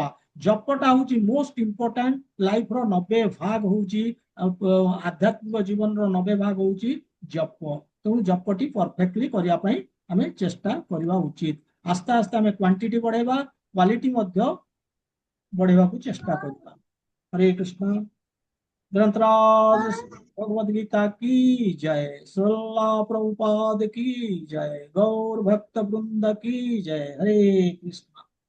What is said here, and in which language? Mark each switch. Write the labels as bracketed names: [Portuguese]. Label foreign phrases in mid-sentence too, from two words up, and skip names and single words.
[Odia] ଜପଟା ହଉଛି [English] most important, [Odia] ଲାଇଫର 90 ଭାଗ ହଉଛି, ଆଧ୍ୟାତ୍ମିକ ଜୀବନର 90 ଭାଗ ହଉଛି ଜପ। ତେଣୁ ଜପଟି ପରଫେକ୍ଟଲି କରିବା ପାଇଁ ଆମେ ଚେଷ୍ଟା କରିବା ଉଚିତ। ଆସ୍ତେ ଆସ୍ତେ ଆମେ କ୍ୱାଣ୍ଟିଟି ବଢେଇବା, କ୍ୱାଲିଟି ମଧ୍ୟ ବଢେଇବାକୁ ଚେଷ୍ଟା କରିବା। [Hindi] हरे कृष्ण। ग्रंथराज भगवद गीता की जय, श्रील प्रभुपाद की जय, गौर भक्त वृंद की जय। हरे कृष्ण।